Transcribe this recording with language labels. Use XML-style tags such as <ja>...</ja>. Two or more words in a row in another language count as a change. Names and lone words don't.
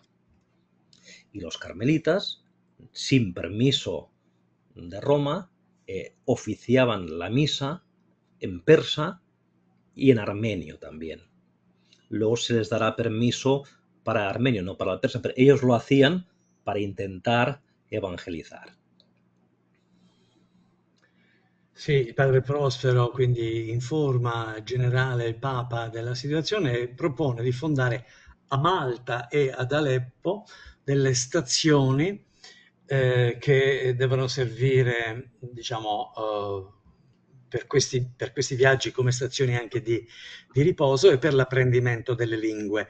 <es>Y los carmelitas, sin permiso de Roma, oficiaban la misa en persa y en armenio también. Luego se les dará permiso para armenio, no para el persa, pero ellos lo hacían para intentar evangelizar.</es> <it>Sì, il padre Prospero quindi informa il generale, il Papa della situazione e propone di fondare a Malta e ad Aleppo delle stazioni che devono servire, diciamo, per questi viaggi come stazioni anche di riposo e per l'apprendimento delle lingue.</it>